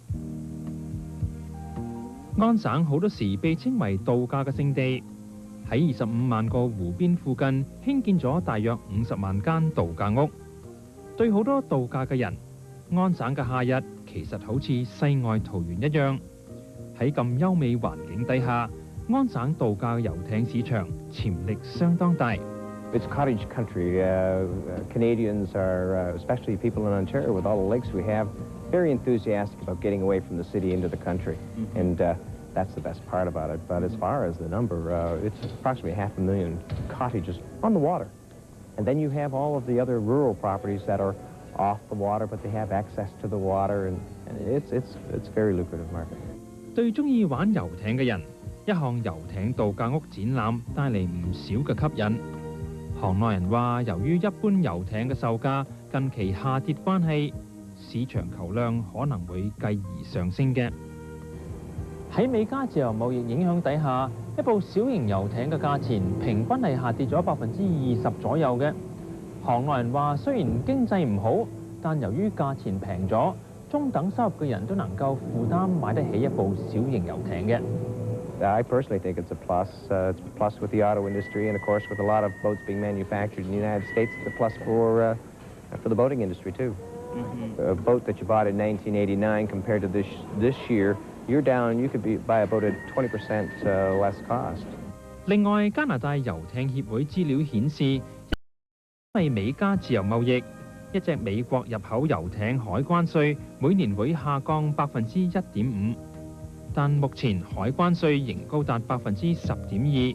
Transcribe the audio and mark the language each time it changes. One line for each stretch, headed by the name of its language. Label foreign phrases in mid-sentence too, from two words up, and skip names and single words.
Cantonese: 安省好多時被稱為度假嘅勝地，喺25萬個湖邊附近興建咗大約50萬間度假屋。對好多度假嘅人，安省嘅夏日其實好似世外桃源一樣。喺咁優美環境底下，安省度假嘅遊艇市場潛力相當大。
English: It's cottage country. Canadians are, especially people in Ontario with all the lakes we have, very enthusiastic about getting away from the city into the country. And that's the best part about it. But as far as the number, it's approximately 500,000 cottages on the water. And then you have all of the other rural properties that are off the water, but they have access to the water, and it's a very lucrative market.
Cantonese: 對中意玩遊艇嘅人，一項遊艇度假屋展覽帶嚟唔少嘅吸引。行內人話，由於一般遊艇嘅售價近期下跌關係，市場求量可能會繼而上升嘅。喺美加自由貿易影響底下，一部小型遊艇嘅價錢平均係下跌咗20%左右嘅。行內人話，雖然經濟唔好，但由於價錢平咗，中等收入嘅人都能夠負擔買得起一部小型遊艇嘅。
English: I personally think it's a plus. It's a plus with the auto industry, and of course, with a lot of boats being manufactured in the United States, it's a plus for the boating industry too. A boat that you bought in 1989 compared to this year, you're down. You could buy a boat at 20% less cost.
Cantonese: 另外，加拿大遊艇協會資料顯示，因為美加自由貿易，一隻美國入口遊艇海關稅每年會下降1.5%。但目前海關稅仍高達10.2%。